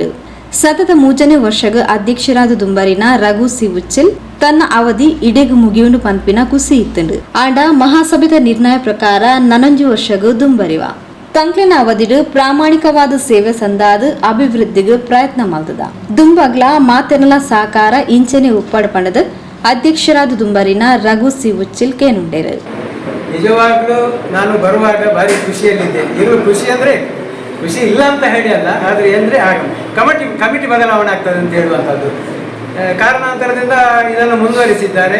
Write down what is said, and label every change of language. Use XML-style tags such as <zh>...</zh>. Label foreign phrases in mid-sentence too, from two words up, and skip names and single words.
<tcy>ಸತತ 3ನೇ ವರ್ಷಗ ಅಧ್ಯಕ್ಷರಾದ ದುಂಬರಿನ ರಘು ಸಿ ಉಚ್ಚಿಲ್ ತನ್ನ ಅವಧಿ ಇಡೆಗು ಮುಗಿಯುಂಡು ಪನ್ಪಿನ ಕುಸಿ ಇತ್ತಂಡು. ಆಂಡ ಮಹಾಸಭೆದ ನಿರ್ಣಯ ಪ್ರಕಾರ 11 ವರ್ಷಗ ದುಂಬರಿವ ತಂಕ್ಲಿನ ಅವಧಿಡು ಪ್ರಾಮಾಣಿಕವಾದ ಸೇವೆ ಸಂದಾದ ಅಭಿವೃದ್ಧಿಗೆ ಪ್ರಯತ್ನ ಮಾಡ್ತದ. ದುಂಬಗ್ಲ ಮಾತೆನಲ ಸಹಕಾರ ಇಂಚನೆ ಉಪ್ಪಡಪಣದ ಅಧ್ಯಕ್ಷರಾದ ದುಂಬರಿನ ರಘು ಸಿ ಉಚ್ಚಿಲ್ ಕೇನುಂಡೇರು.</tcy> <kn>ನಿಜವಾಗ್ಲೂ ನಾನು ಬರುವಾಗ ಭಾರಿ ಖುಷಿಯಲ್ಲಿದ್ದೆ. ಇರುವ ಖುಷಿ ಅಂದ್ರೆ ಖುಷಿ ಇಲ್ಲ ಅಂತ ಹೇಳಿ ಅಲ್ಲ, ಆದರೆ ಅಂದರೆ ಕಮಿಟಿ ಬದಲಾವಣೆ ಆಗ್ತದೆ ಅಂತ ಹೇಳುವಂಥದ್ದು ಕಾರಣಾಂತರದಿಂದ ಇದನ್ನು ಮುಂದುವರಿಸಿದ್ದಾರೆ.</kn>